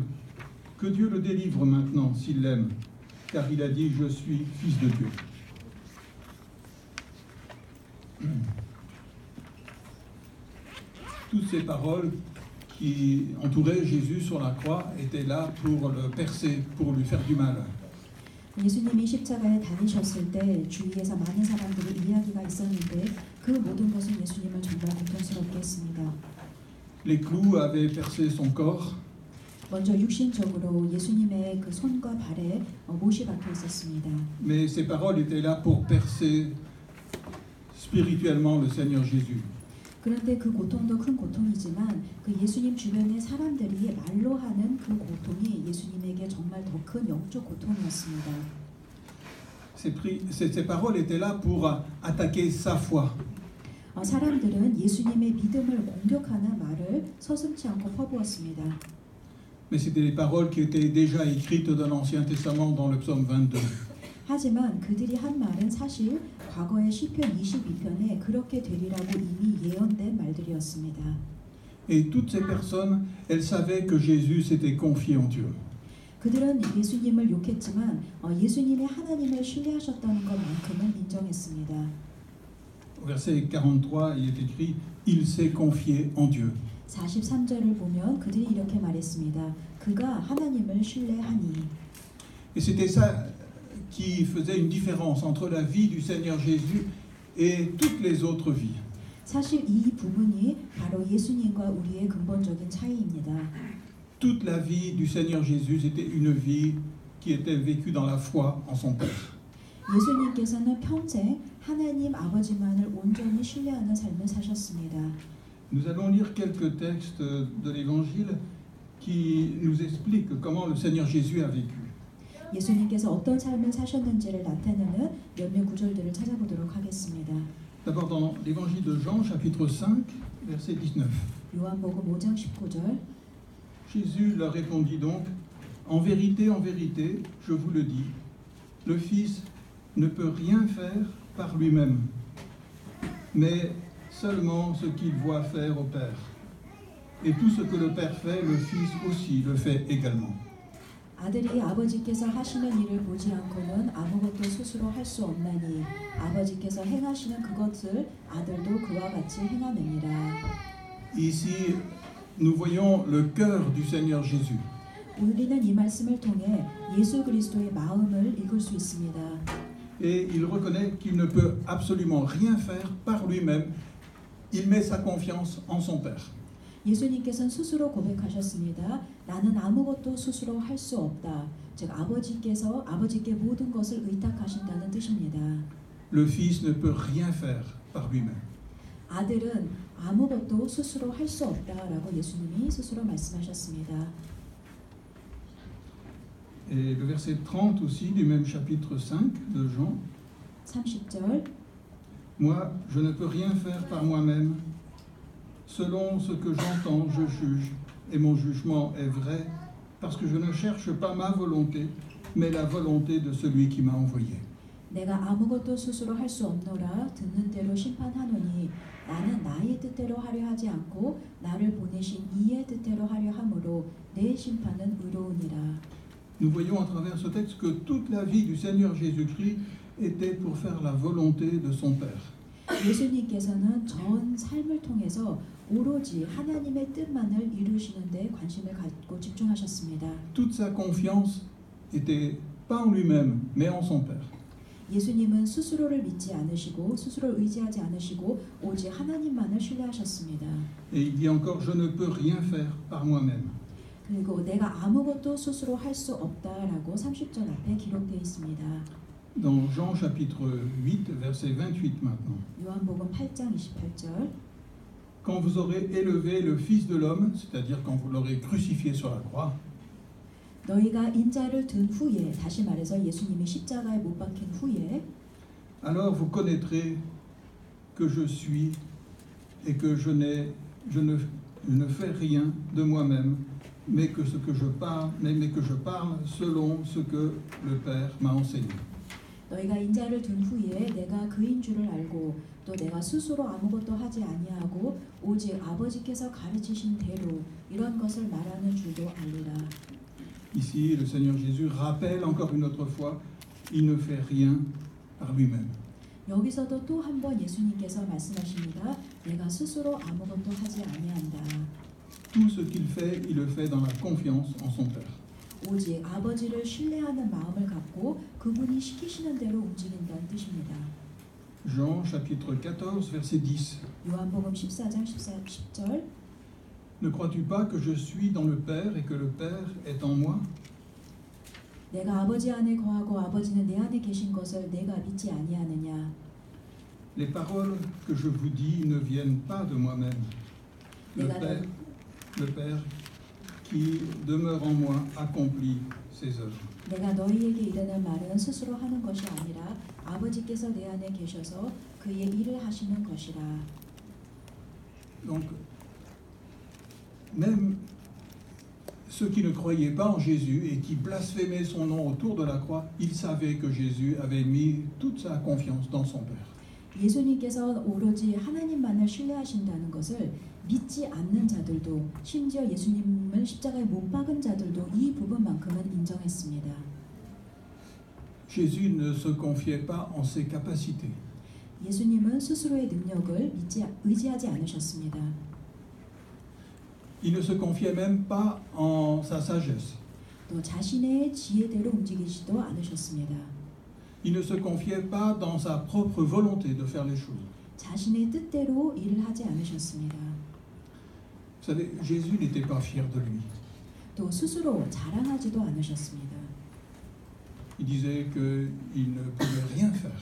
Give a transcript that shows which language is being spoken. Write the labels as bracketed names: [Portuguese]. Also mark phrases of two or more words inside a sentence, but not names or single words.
[French] Que Dieu le délivre maintenant, s'il l'aime, car il a dit « Je suis Fils de Dieu ». Toutes ces paroles qui entouraient Jésus sur la croix étaient là pour le percer, pour lui faire du mal. [Korean] 예수님이 십자가에 달리셨을 때 주위에서 많은 사람들이 이야기가 있었는데 그 모든 것은 예수님을 정말 고통스럽게 했습니다. [French] Les clous avaient percé son corps. [Korean] 먼저 육신적으로 예수님의 그 손과 발에 못이 박혀 있었습니다. [French] Mais ces paroles étaient là pour percer spirituellement le Seigneur Jésus. [Korean] 그런데 그 고통도 큰 고통이지만 그 예수님 주변의 사람들이 말로 하는 그 고통이 예수님에게 정말 더 큰 영적 고통이었습니다. [French] Ces paroles étaient là pour attaquer sa foi. [Korean] 사람들은 예수님의 믿음을 공격하는 말을 서슴지 않고 퍼부었습니다. [French] Mais c'était des paroles qui étaient déjà écrites dans l'Ancien Testament, dans le psaume 22. [Korean] 하지만 그들이 한 말은 사실 과거의 시편 22편에 그렇게 되리라고 이미 예언된 말들이었습니다. [French] Et toutes ces personnes, elles savaient que Jésus s'était confié en Dieu. [Korean] 그들은 예수님을 욕했지만 예수님이 하나님을 신뢰하셨다는 것만큼은 인정했습니다. [French] Au verset 43, il est écrit « Il s'est confié en Dieu ». [Korean] 43절을 보면 그들이 이렇게 말했습니다. 그가 하나님을 신뢰하니. [French] Et c'était ça qui faisait une différence entre la vie du Seigneur Jésus et toutes les autres vies. [Korean] 사실 이 부분이 바로 예수님과 우리의 근본적인 차이입니다. [French] Toute la vie du Seigneur Jésus était une vie qui était vécue dans la foi en son Père. [Korean] 예수님께서는 평생 하나님 아버지만을 온전히 신뢰하는 삶을 사셨습니다. [French] Nous allons lire quelques textes de l'Évangile qui nous expliquent comment le Seigneur Jésus a vécu. [Korean] 예수님께서 어떤 삶을 사셨는지를 나타내는 몇몇 구절들을 찾아보도록 하겠습니다. [French] D'abord dans l'Évangile de Jean, chapitre 5, verset 19. [Korean] 요한복음 5장 19절. [French] Jésus leur répondit donc, en vérité, je vous le dis, le Fils ne peut rien faire par lui-même, mais seulement ce qu'il voit faire au Père. Et tout ce que le Père fait, le Fils aussi le fait également. [Korean] 아들이 아버지께서 하시는 일을 보지 않고는 아무것도 스스로 할 수 없나니 아버지께서 행하시는 그것을 아들도 그와 같이 행하느니라. [French] Ici, nous voyons le cœur du Seigneur Jésus. [Korean] 우리는 이 말씀을 통해 예수 그리스도의 마음을 읽을 수 있습니다. [French] Et il reconnaît qu'il ne peut absolument rien faire par lui-même. Il met sa confiance en son Père. [Korean] 예수님께서는 스스로 고백하셨습니다. 나는 아무것도 스스로 할 수 없다. 즉 아버지께 모든 것을 의탁하신다는 뜻입니다. [French] Le Fils ne peut rien faire par lui-même. [Korean] 아들은 아무것도 스스로 할 수 없다라고 예수님이 스스로 말씀하셨습니다. [French] Et le verset 30 aussi du même chapitre 5 de Jean. [Korean] 30절. [French] Moi, je ne peux rien faire par moi-même. Selon ce que j'entends, je juge, et mon jugement est vrai, parce que je ne cherche pas ma volonté, mais la volonté de celui qui m'a envoyé. [Korean] 내가 아무것도 스스로 할 수 없노라 듣는 대로 심판하노니 나는 나의 뜻대로 하려 하지 않고 나를 보내신 이의 뜻대로 하려 함으로 내 심판은 의로우니라. [French] Nous voyons à travers ce texte que toute la vie du Seigneur Jésus-Christ était pour faire la volonté de son Père. [Korean] 예수님께서는 전 삶을 통해서 오로지 하나님의 뜻만을 이루시는 데 관심을 갖고 집중하셨습니다. [French] Toute sa confiance était pas en lui-même, mais en son Père. [Korean] 예수님은 스스로를 믿지 않으시고 스스로를 의지하지 않으시고 오직 하나님만을 신뢰하셨습니다. [French] Et il dit encore, je ne peux rien faire par moi-même. [Korean] 그리고 내가 아무것도 스스로 할 수 없다라고 30절 앞에 기록되어 있습니다. [French] Dans Jean chapitre 8, verset 28 maintenant. [Korean] 요한복음 8장 28절. [French] Quand vous aurez élevé le Fils de l'homme, c'est-à-dire quand vous l'aurez crucifié sur la croix, [Korean] 너희가 인자를 든 후에, 다시 말해서 예수님이 십자가에 못 박힌 후에, [French] alors vous connaîtrez que je suis et que je ne fais rien de moi-même, mais que ce que je parle, mais que je parle selon ce que le Père m'a enseigné. [Korean] 너희가 인자를 든 후에 내가 그인 줄을 알고 또 내가 스스로 아무것도 하지 아니하고 오직 아버지께서 가르치신 대로 이런 것을 말하는 줄도 알리라. [French] Ici, le Seigneur Jésus rappelle encore une autre fois, il ne fait rien par lui-même. [Korean] 여기서도 또 한 번 예수님께서 말씀하십니다. 내가 스스로 아무것도 하지 아니한다. [French] Tout ce qu'il fait, il le fait dans la confiance en son Père. [Korean] 오직 아버지를 신뢰하는 마음을 갖고 그분이 시키시는 대로 움직인다는 뜻입니다. [French] Jean chapitre 14, verset 10. [Korean] 요한복음 14장 10절. [French] Ne crois-tu pas que je suis dans le Père et que le Père est en moi? [Korean] 내가 아버지 안에 거하고 아버지는 내 안에 계신 것을 내가 믿지 아니하느냐? [French] Les paroles que je vous dis ne viennent pas de moi-même. Le Père qui demeure en moi accomplit ses œuvres. [Korean] 내가 너희에게 이르는 말은 스스로 하는 것이 아니라 아버지께서 내 안에 계셔서 그의 일을 하시는 것이라. [French] Donc, même ceux qui ne croyaient pas en Jésus et qui blasphémaient son nom autour de la croix, ils savaient que Jésus avait mis toute sa confiance dans son Père. [Korean] 예수님께서 오로지 하나님만을 신뢰하신다는 것을 믿지 않는 자들도 심지어 예수님을 십자가에 못 박은 자들도 이 부분만큼은 인정했습니다. [French] Jésus ne se confiait pas en ses capacités. [Korean] 예수님은 스스로의 능력을 의지하지 않으셨습니다. [French] Il ne se confiait même pas en sa sagesse. [Korean] 또 자신의 지혜대로 움직이지도 않으셨습니다. [French] Il ne se confiait pas dans sa propre volonté de faire les choses. [Korean] 자신의 뜻대로 일을 하지 않으셨습니다. [French] Vous savez, Jésus n'était pas fier de lui. [Korean] 또 스스로 자랑하지도 않으셨습니다. [French] Il disait qu'il ne pouvait rien faire